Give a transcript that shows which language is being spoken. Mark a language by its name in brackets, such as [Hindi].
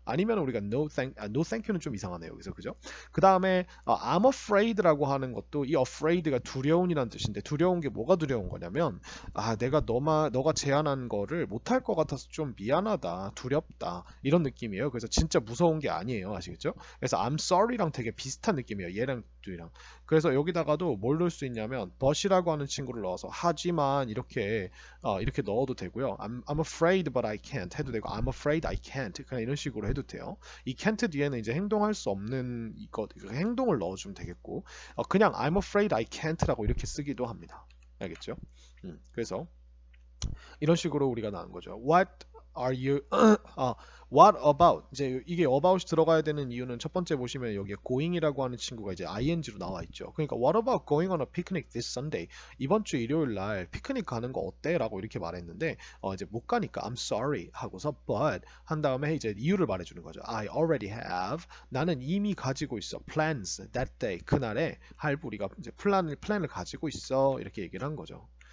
[Korean] 아니면 우리가 [English] no thank you [Korean] 는 좀 이상하네요. 여기서 그죠? 그 다음에 [English] I'm afraid [Korean] 라고 하는 것도 이 afraid가 두려운이라는 뜻인데 두려운 게 뭐가 두려운 거냐면 내가 너가 제안한 거를 못할 것 같아서 좀 미안하다, 두렵다 이런 느낌이에요. 그래서 진짜 무서운 게 아니에요. 아시겠죠? 그래서 [English] I'm sorry [Korean] 랑 되게 비슷한 느낌이에요. 얘랑 둘이랑. 그래서 여기다가도 뭘 넣을 수 있냐면 but이라고 하는 친구를 넣어서 하지만 이렇게 넣어도 되고요. [English] I'm afraid but I can't [Korean] 해도 되고 [English] I'm afraid I can't [Korean] 그냥 이런 식으로 해도 돼요. 이 can't 뒤에는 이제 행동할 수 없는 행동을 넣어주면 되겠고 그냥 [English] I'm afraid I can't [Korean] 라고 이렇게 쓰기도 합니다. 알겠죠? 그래서 이런 식으로 우리가 나온 거죠. [English] What are you? What about? [Korean] 이제 이게 about이 들어가야 되는 이유는 첫 번째 보시면 여기에 going이라고 하는 친구가 이제 ing로 나와 있죠. [English] 그러니까 What about going on a picnic this Sunday? [Korean] 이번 주 일요일 날 피크닉 가는 거 어때? 라고 이렇게 말했는데 이제 못 가니까 [English] I'm sorry [Korean] 하고서 but 한 다음에 이제 이유를 말해주는 거죠. [English] I already have. [Korean] 나는 이미 가지고 있어. [English] Plans that day. [Korean] 그날에 할 우리가 이제 플랜을 가지고 있어. 이렇게 얘기를 한 거죠.